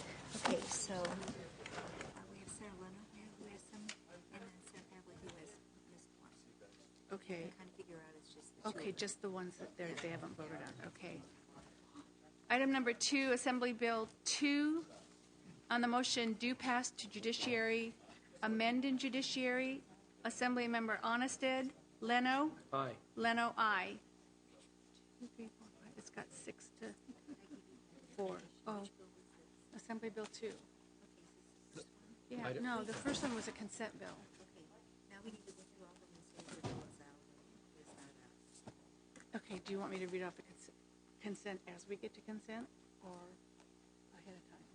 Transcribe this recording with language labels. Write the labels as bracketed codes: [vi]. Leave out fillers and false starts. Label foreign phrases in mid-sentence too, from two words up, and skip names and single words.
[en] Okay, so we have Senator Leno, we have some, and then Senator Pavlik, who has missed one. Okay. Kind of figure out it's just the two. Okay, just the ones that they haven't voted on. Okay. Item number 2, Assembly Bill 2. On the motion, due pass to judiciary, amend in judiciary. Assembly Member Onnested. Leno. Aye. Leno, aye. 2, 3, 4, 5. It's got 6 to 4. Oh, Assembly Bill 2. Yeah, no, the first one was a consent bill. Okay, now we need to go through all of them and say which one's out, which is not out. Okay, do you want me to read off the consent as we get to consent, or ahead of time?